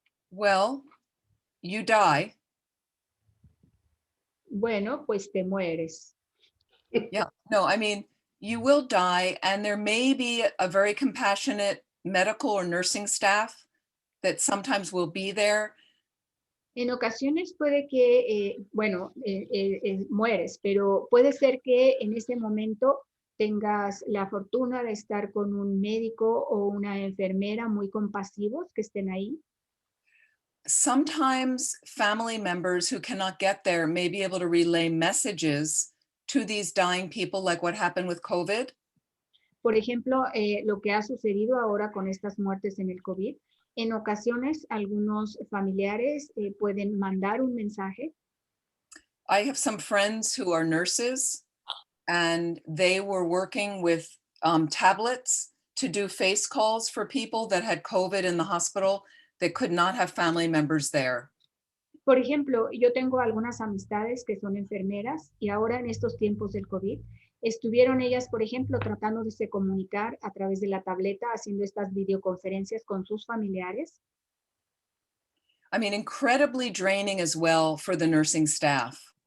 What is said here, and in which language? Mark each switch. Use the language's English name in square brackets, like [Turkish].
[English] Well, you die. [Spanish] Bueno, pues te mueres. [English] Yeah. No, I mean, you will die, and there may be a very compassionate medical or nursing staff that sometimes will be there. [Spanish] En ocasiones puede que, mueres, pero puede ser que en ese momento tengas la fortuna de estar con un médico o una enfermera muy compasivos que estén ahí. [English] Sometimes family members who cannot get there may be able to relay messages to these dying people, like what happened with COVID. [Spanish] Por ejemplo, lo que ha sucedido ahora con estas muertes en el COVID, en ocasiones algunos familiares pueden mandar un mensaje. [English] I have some friends who are nurses, and they were working with tablets to do face calls for people that had COVID in the hospital that could not have family members there. [Spanish] Por ejemplo, yo tengo algunas amistades que son enfermeras y ahora en estos tiempos del COVID estuvieron ellas, por ejemplo, tratando de se comunicar a través de la tableta, haciendo estas videoconferencias con sus familiares. [English] I mean, incredibly draining as well for the nursing staff.